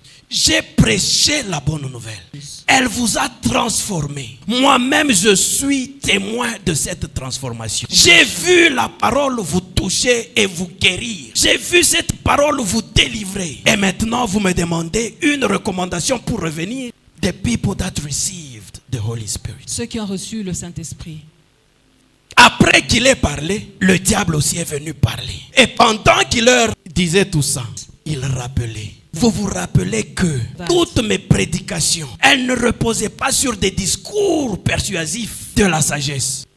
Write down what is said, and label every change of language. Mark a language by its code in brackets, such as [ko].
[fr] J'ai prêché la bonne nouvelle. Elle vous a transformé. Moi-même, je suis témoin de cette transformation. J'ai vu la parole vous toucher et vous guérir. J'ai vu cette parole vous délivrer. Et maintenant, vous me demandez une recommandation pour revenir. [en] The people that received the Holy Spirit. [fr] Ceux qui ont reçu le Saint-Esprit. Après qu'il ait parlé, le diable aussi est venu parler. Et pendant qu'il leur disait tout ça, il rappelait. Vous vous rappelez que toutes mes prédications, elles ne reposaient pas sur des discours persuasifs de la sagesse.